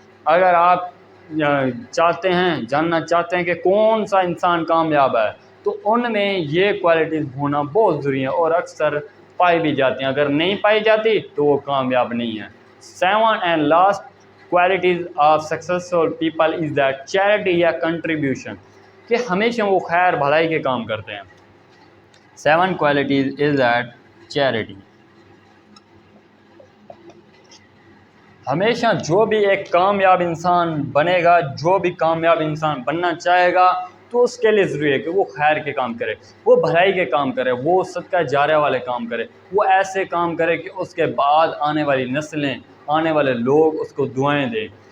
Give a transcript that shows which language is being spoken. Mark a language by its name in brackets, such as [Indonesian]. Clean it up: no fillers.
[Urdu] اگر آپ چاہتے ہیں, جاننا چاہتے ہیں کہ کون سا انسان کامیاب ہے, تو ان میں یہ کوالٹیز ہونا بہت ضروری ہے, اور اکثر پائی بھی جاتی ہیں. اگر نہیں پائی جاتی تو وہ کامیاب نہیں ہے. [English] 7 and last qualities of successful people is that charity [Urdu] یا contribution, کہ ہمیشہ وہ خیر بھلائی کے کام کرتے ہیں. [English] 7 qualities is that charity. [Urdu] ہمیشہ جو بھی ایک کامیاب انسان بنے گا, جو بھی کامیاب انسان بننا چاہے گا, تو اس کے لیے ضروری ہے کہ وہ خیر کے کام کرے, وہ بھلائی کے کام کرے, وہ صدقہ جاریہ والے کام کرے, وہ ایسے کام کرے کہ اس کے بعد آنے والی نسلیں, آنے والے لوگ اس کو دعائیں دیں.